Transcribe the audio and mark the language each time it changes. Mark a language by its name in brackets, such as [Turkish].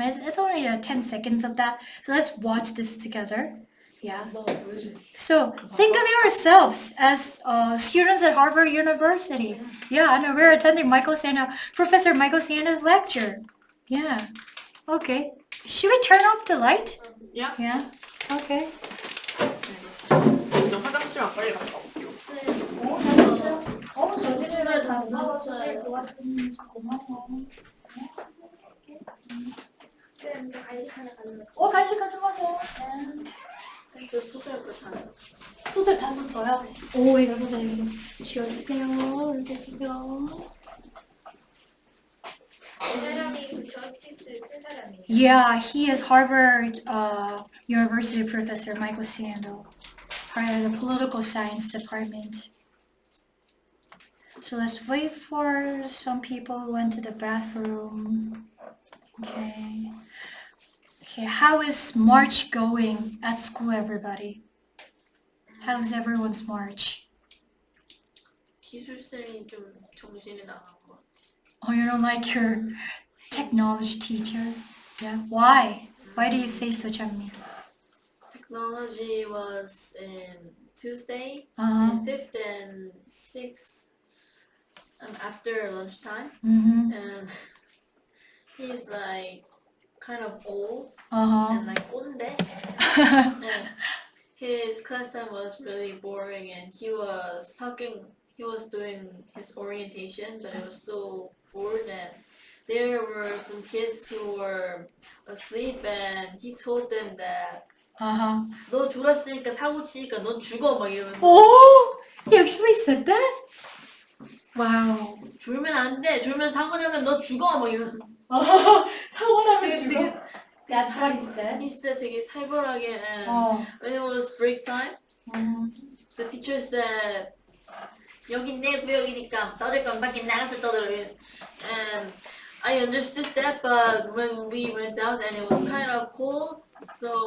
[English] It's only 10 seconds of that. So let's watch this together. Yeah. So think of yourselves as students at Harvard University. Yeah, and we're attending Professor Michael Sando's lecture. Yeah. Okay. Should we turn off the light? Yeah. Yeah. Okay. [Korean] 너 화장실랑 빨리 갔다 올게요. 저기를 다 써주실 것 같은지 고마워. 네, 저 간식 하나 가져올게요. 간식 가져가세요. 저 소설도 다 소설 다 썼어요? 오, 이거 선생님 지워줄게요. 이렇게 주세요. 이 사람이 그 저스티스 쓴 사람이에요. [English] Yeah, he is Harvard University professor Michael Sando, part of the political science department. So let's wait for some people who went to the bathroom. Okay. How is March going at school, everybody? How's everyone's March? [Korean] 기술쌤이 좀 정신이 나간 것 같아. [English] Oh, you don't like your technology teacher? Yeah. Why? Why do you say so, Chanmi? Technology was in Tuesday, Uh-huh. and 5th and 6th after lunchtime, Mm-hmm. and he's like kind of old Uh-huh. and like 꼰대, and his class time was really boring, and he was doing his orientation, but it was so bored, and there were some kids who were asleep, and he told them that Uh-huh. [Korean] 너 졸았으니까 사고 치니까 넌 죽어 막 이러면서 [English] Oh, he actually said that? Wow. [Korean] 졸면 안 돼. 졸면 사고 나면 너 죽어 막 이러면서 사고 나면 되게 [English] That's what he said. he said [Korean] 되게 살벌하게, [English] and when it was break time, the teacher said [Korean] 여긴 내 구역이니까 떠들 건 밖에 나가서 떠들어, [English] and I understood that, but when we went out and it was kind of cold, so